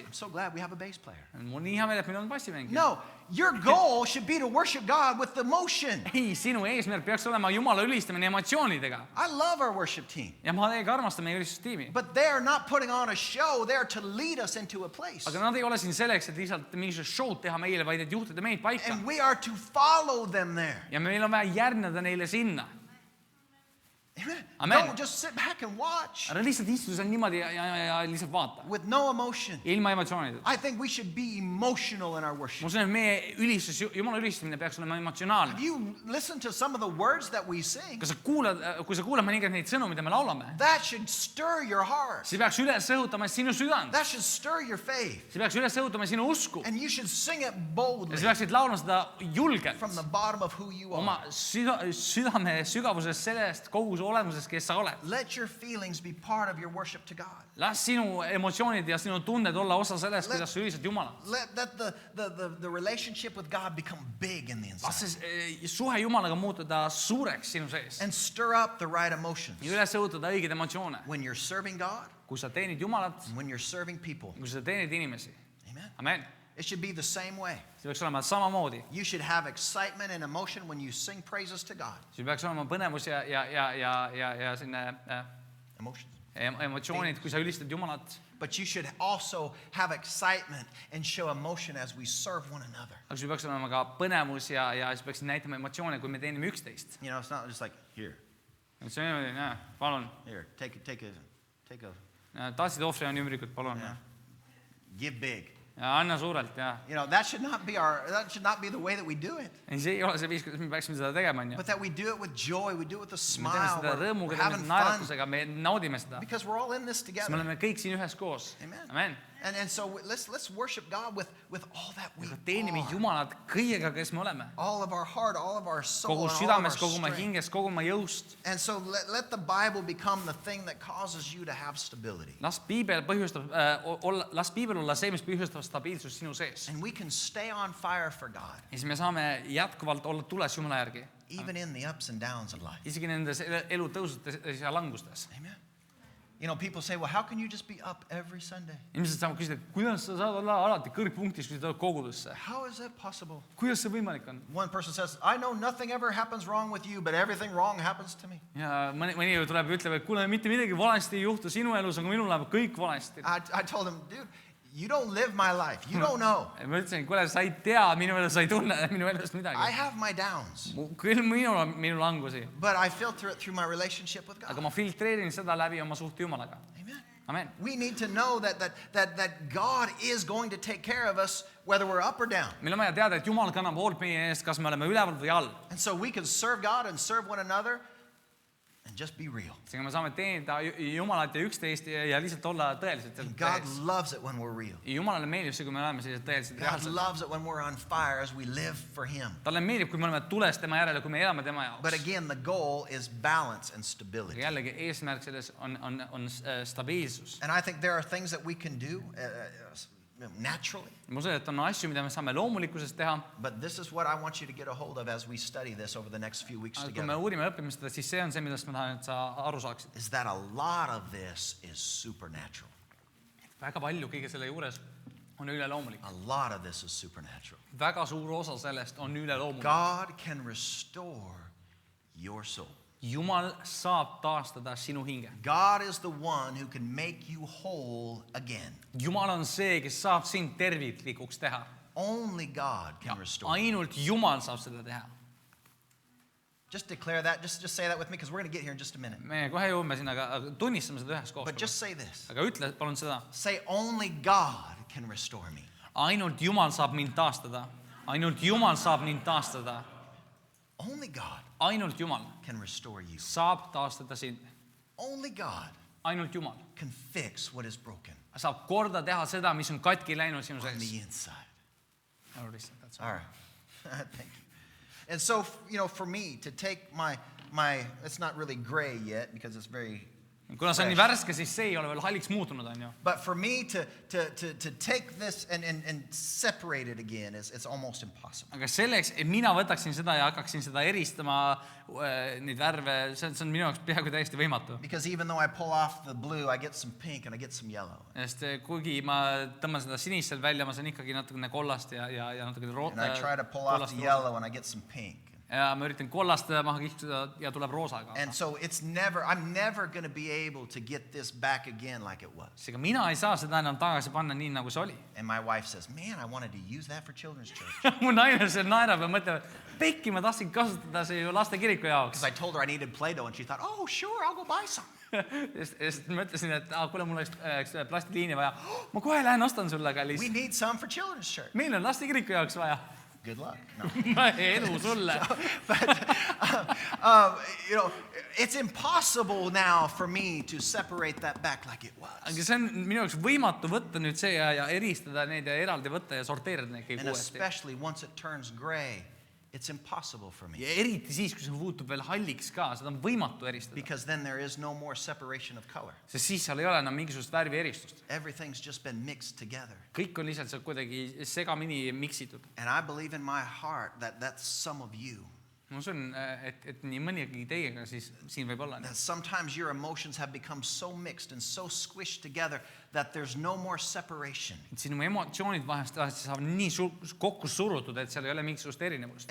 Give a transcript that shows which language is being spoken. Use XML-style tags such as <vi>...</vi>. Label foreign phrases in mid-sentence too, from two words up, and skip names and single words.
<en>I'm so glad we have a bass player.</en> <et>Mul on nii hea meel, et meil on bassimängija.</et> <en>No, your goal should be to worship God with emotion.</en> <et>Ei, sinu eesmärk peaks olema Jumala ülistamine emotsioonidega.</et> <en>I love our worship team.</en> <et>Ja ma täiega armastan meie ülistustiimi.</et> <en>But they're not putting on a show. They're to lead us into a place.</en> <et>Aga nad ei ole siin selleks, et lihtsalt mingisugust show'd teha meile, vaid et juhtida meid paika.</et> <en>And we are to follow them there.</en> <et>Ja meil on vaja järgneda neile sinna.</et> <en>Amen.</en> <et>Amen.</et> <en>Don't just sit back and watch</en> <et>Ära lihtsalt istu seal niimoodi ja lihtsalt vaata.</et> <en>with no emotion.</en> <et>Ilma emotsioonideta.</et> <en>I think we should be emotional in our</en> <et>Ma</et> <en>worship.</en> <et>usun, et meie ülistus, Jumala ülistamine peaks olema emotsionaalne.</et> <en>Have you listened to some of the words that we sing?</en> <et>Kas sa kuulad, kui sa kuulad mõningaid neid sõnu, mida me laulame,</et> <en>That should stir your heart.</en> <et>see peaks üles õhutama sinu südant.</et> <en>That should stir your faith.</en> <et>See peaks üles õhutama sinu usku.</et> <en>And you should sing it</en> <et>Ja</et> <en>boldly</en> <et>sa peaksid laulma seda julgelt.</et> <en>from the bottom of who you</en> <et>Oma</et> <en>are.</en> <et>südame sügavusest, sellest kogu su olemusest, kes sa oled.</et> <en>Let your feelings be part of your worship to God.</en> <et>Las sinu emotsioonid ja sinu tunded olla osa sellest, kuidas sa ülistad Jumalat.</et> <en>Let the relationship with God become big in the</en> <et>Las</et> <en>inside.</en> <et>see suhe Jumalaga muutuda suureks sinu sees.</et> <en>And stir up the right emotions.</en> <et>Ja üles õhutada õigeid emotsioone.</et> <en>When you're serving God,</en> <et>kui sa teenid Jumalat,</et> <en>and when you're serving people.</en> <et>kui sa teenid inimesi.</et> <en>Amen.</en> <et>Amen.</et> <en>It should be the same way.</en> <et>See peaks olema samamoodi.</et> <en>You should have excitement and emotion when you sing praises to God.</en> <et>See peaks olema põnevus ja selline</et> <en>Emotions.</en> <et>emotsioonid, kui sa ülistad Jumalat.</et> <en>But you should also have excitement and show emotion as we serve one another.</en> <et>Aga sul peaks olema ka põnevus ja siis peaks näitama emotsioone, kui me teenime üksteist.</et> <en>You know, it's not just like, here,</en> <et>See on niimoodi, palun.</et> <en>here, take a,</en> <et>Tahtsid ohvri on ümbrikud, palun.</et> <en>yeah. Give big.</en> <et>Ja anna suurelt, ja.</et> <en>You know, that should not be the way that we do it.</en> <et>Ei, see ei ole see viis, kuidas me peaksime seda tegema, on ju.</et> <en>But that we do it with joy, we do it with a</en> <et>Me</et> <en>smile,</en> <et>teeme seda</et> <en>we're</en> <et>rõõmuga,</et> <en>having</en> <et>teeme</et> <en>fun.</en> <et>naeratusega, me naudime seda.</et> <en>Because we're all in this</en> <et>Me</et> <en>together.</en> <et>oleme kõik siin ühes koos.</et> <en>Amen.</en> <et>Amen.</et> <en>And so let's worship God with all that we</en> <et>Teenime</et> <en>are.</en> <et>Jumalat kõigega, kes me oleme.</et> <en>All of our heart, all of our soul,</en> <et>Kogu</et> <en>and all of</en> <et>südames,</et> <en>our</en> <et>kogu oma</et> <en>strength.</en> <et>hinges, kogu oma jõust.</et> <en>And so let the Bible become the thing that causes you to have stability.</en> <et>Las piibel olla see, mis põhjustab stabiilsust sinu sees.</et> <en>And we can stay on fire for God,</en> <et>Ja siis me saame jätkuvalt olla tules Jumala järgi.</et> <en>even in the ups and downs of life.</en> <et>Isegi nendes elu tõusutes ja langustes.</et> <en>Amen. You know, people say, well, how can you just be up every Sunday?</en> <et>Inimesed saavad küsida, kuidas sa saad olla alati kõrgpunktis, kui sa tuled kogudusse.</et> <en>How is that possible?</en> <et>Kuidas see võimalik on?</et> <en>One person says, I know nothing ever happens wrong with you, but everything wrong happens to me.</en> <et>Ja mõni tuleb ja ütleb, et kuule, mitte midagi valesti ei juhtu sinu elus, aga minul läheb kõik valesti.</et> <en>I told him, dude, you don't live my life. You don't know.</en> <et>Ja ma ütlesin, kuule, sa ei tea minu elus, sa ei tunne minu elust</et> <en>I</en> <et>midagi.</et> <en>have my downs,</en> <et>Küll minul on minu langusi,</et> <en>but I filter it through my relationship with</en> <et>aga</et> <en>God.</en> <et>ma filtreerin seda läbi oma suhte Jumalaga.</et> <en>Amen.</en> <et>Amen.</et> <en>We need to know that God is going to take care of us whether we're up or down.</en> <et>Meil on vaja teada, et Jumal kannab hoolt meie eest, kas me oleme üleval või all.</et> <en>And so we can serve God and serve one another and just be real.</en> <et>Seega me saame teenida Jumalat ja üksteist ja lihtsalt olla tõeliselt</et> <en>And God</en> <et>tees.</et> <en>loves it when we're real.</en> <et>Jumalale meeldib see, kui me oleme sellised tõeliselt</et> <en>God</en> <et>reaalsed.</et> <en>loves it when we're on fire as we live for Him.</en> <et>Talle meeldib, kui me oleme tules tema järele, kui me elame tema</et> <en>But</en> <et>jaoks.</et> <en>again, the goal is balance and</en> <et>Aga</et> <en>stability.</en> <et>jällegi eesmärk selles on stabiilsus.</et> <en>And I think there are things that we can do naturally.</en> <et>Ma usun, et on asju, mida me saame loomulikkusest teha,</et> <en>But this is what I want you to get a hold of as we study this over the next few weeks</en> <et>aga kui me</et> <en>together.</en> <et>uurime ja õpime seda, siis see on see, millest ma tahan, et sa aru saaksid.</et> <en>Is that a lot of this is supernatural.</en> <et>Väga palju kõige selle juures on üleloomulik.</et> <en>A lot of this is supernatural.</en> <et>Väga suur osa sellest on üleloomulik.</et> <en>God can restore your soul.</en> <et>Jumal saab taastada sinu hinge.</et> <en>God is the one who can make you whole again.</en> <et>Jumal on see, kes saab sind terviklikuks teha.</et> <en>Only God</en> <et>Ja</et> <en>can restore.</en> <et>ainult Jumal saab seda teha.</et> <en>Just declare that. Just say that with me because we're going to get here in just a minute.</en> <et>Me kohe jõuame sinna, aga tunnistame seda üheskoos.</et> <en>But just say this.</en> <et>Aga ütle palun seda.</et> <en>Say, only God can restore me.</en> <et>Ainult Jumal saab mind taastada. Ainult Jumal saab mind taastada.</et> <en>Only God</en> <et>Ainult Jumal</et> <en>can restore you.</en> <et>saab taastada sind.</et> <en>Only God</en> <et>Ainult Jumal</et> <en>can fix what is broken</en> <et>saab korda teha seda, mis on katki läinud sinu</et> <en>on</en> <et>sees.</et> <en>the inside. That's All right. Thank you. And so, you know, for me to take my, it's not really gray yet because it's very,</en> <et>Kuna see on nii värske, siis see ei ole veel halliks muutunud, on ju.</et> <en>but for me to take this and separate it again it's almost impossible.</en> <et>Aga selleks, et mina võtaksin seda ja hakkaksin seda eristama, neid värve, see on minu jaoks peaaegu täiesti võimatu.</et> <en>Because even though I pull off the blue, I get some pink and I get some yellow.</en> <et>Sest kuigi ma tõmban seda sinist sealt välja, ma saan ikkagi natukene kollast ja natukene</et> <en>And I try to pull off the yellow and I get some pink.</en> <et>Ja ma üritan kollast maha kihtuda ja tuleb roosa ka.</et> <en>And so I'm never going to be able to get this back again like it was.</en> <et>Seega mina ei saa seda enam tagasi panna nii, nagu see oli.</et> <en>And my wife says, man, I wanted to use that for children's church.</en> <et>Mu naine seal naerab ja mõtleb, pekki ma tahtsin kasutada see ju laste kiriku jaoks.</et> <en>Because I told her I needed Play-Doh and she thought, oh, sure, I'll go buy some.</en> <et>Sest ma ütlesin, et kuule, mul oleks plastiliini vaja. Ma kohe lähen ostan sulle, kallis.</et> <en>We need some for children's church.</en> <et>Meil on laste kiriku jaoks vaja.</et> <en>Good luck. No.</en> <et>Edu sulle.</et> <en>But, you know, it's impossible now for me to separate that back like it was.</en> <et>Aga see on minu jaoks võimatu võtta nüüd see ja eristada neid ja eraldi võtta ja sorteerida neid kõik</et> <en>And</en> <et>uuesti.</et> <en>especially once it turns gray, it's impossible for me.</en> <et>Ja eriti siis, kui see muutub veel halliks ka, seda on võimatu eristada.</et> <en>Because then there is no more separation of color.</en> <et>Sest siis seal ei ole enam mingisugust värvi eristust.</et> <en>Everything's just been mixed together.</en> <et>Kõik on lihtsalt seal kuidagi segamini miksitud.</et> <en>And I believe in my heart that that's some of you.</en> <et>ma usun, et nii mõnigi teiega siis siin võib olla.</et> <en>That sometimes your emotions have become so mixed and so squished together that there's no more separation.</en> <et>Et sinu emotsioonid vahest saavad nii kokku surutud, et seal ei ole mingisugust erinevust.</et>